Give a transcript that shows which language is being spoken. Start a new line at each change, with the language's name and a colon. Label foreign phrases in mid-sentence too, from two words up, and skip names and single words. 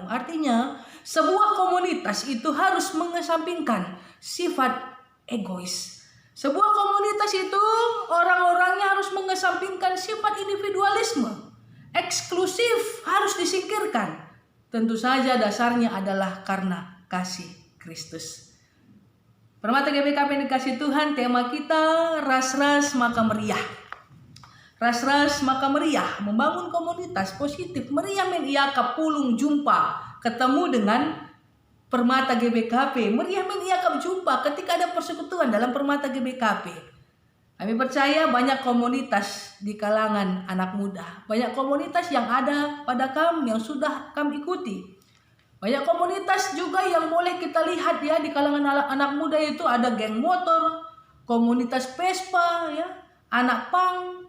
Indonesian: Artinya, sebuah komunitas itu harus mengesampingkan sifat egois. Sebuah komunitas itu orang-orangnya harus mengesampingkan sifat individualisme. Eksklusif harus disingkirkan. Tentu saja dasarnya adalah karena kasih Kristus. Permata GBKP yang dikasih Tuhan, tema kita
Batak Karo: ras-ras maka meriah. Ras-ras maka meriah,
Indonesian: membangun komunitas positif.
Batak Karo: Meriah men iaka pulung jumpa,
Indonesian: ketemu dengan Permata GBKP.
Batak Karo: Meriah men iaka jumpa
Indonesian: ketika ada persekutuan dalam Permata GBKP. Kami percaya banyak komunitas di kalangan anak muda. Banyak komunitas yang ada pada kami yang sudah kami ikuti. Banyak komunitas juga yang boleh kita lihat ya di kalangan anak muda itu ada geng motor, komunitas Vespa ya, anak pang.